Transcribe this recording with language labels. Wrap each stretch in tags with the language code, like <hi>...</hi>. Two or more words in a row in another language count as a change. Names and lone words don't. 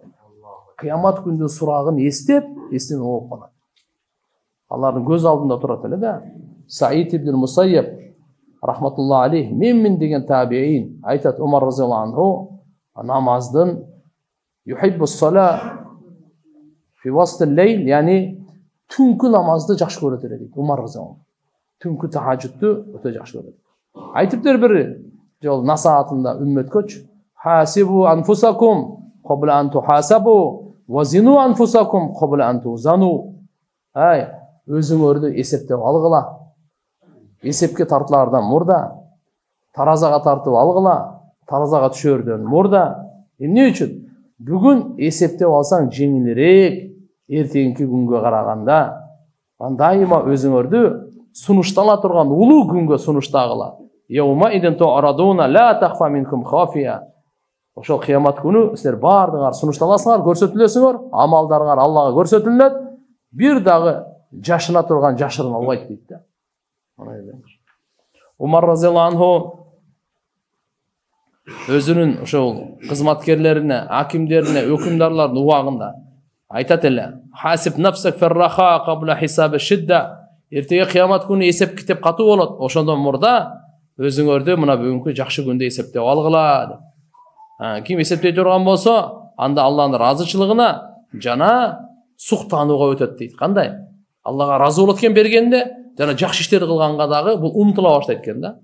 <ky>Кыямат күндө сурагын эстеп, эсинен ооп калат. Алардын көз алдында турат эле да. Саид ибн Мусайяб</ky> <ar>رحمة الله عليه</ar> <ky>мен деген табиин айтат, Умар</ky> <ar>رضي الله عنه</ar> <ky>намаздын</ky> <ar>يحب الصلاة في وسط الليل,</ar> <ky>яни түнкү намазды жакшы көрөт эле дейт Умар</ky> <ar>رضي الله عنه.</ar> <ky>Түнкү тахажжудту өтө жакшы көрөт. Айтыптыр bir жол насаатында үммөткөчү.</ky> <ar>حاسبوا أنفسكم قبل أن تحاسبوا وزنوا أنفسكم قبل أن توزنوا.</ar> <ky>Ай, өзүңөрдү эсептеп алгыла. Эсепке тартылардан мурда, таразага тартып алгыла, таразага түшөрдөн мурда. Эмне үчүн? Бүгүн эсептеп алсаң жеңилирээк, эртеңки күнгө караганда. Дайыма өзүңөрдү сунуштала турган улуу күнгө сунуштагыла.</ky> <ar>يومئذ تعرضون لا تخفى منكم خافية.</ar> <ky>Ошол кыямат күнү силер бардыңар сунушталасыңар, көрсөтүлөсүңөр, амалдарыңар Аллага көрсөтүлөт. Бир дагы жашына турган жашырын албайт дейт да. Умар</ky> <ar>رضي الله عنه</ar> <ky>өзүнүн ошол кызматкерлерине, акимдерине, өкүмдарлардын убагында айтат эле:</ky> <ar>"حاسب نفسك في الرخاء قبل حساب الشدة."</ar> <ky>Эртеге кыямат күнү эсеп китеп катуу болот. Ошондон мурда өзүңөрдү мына бүгүнкү жакшы күндө эсептеп алгыла. Ким эсептей турган болсо, анда Алланын ыраазычылыгына жана суктанууга өтөт дейт. Кандай? Аллага ыраазы болот экен бергенде, жана жакшы иштерди кылганга дагы бул умтула баштайт экен да.</ky>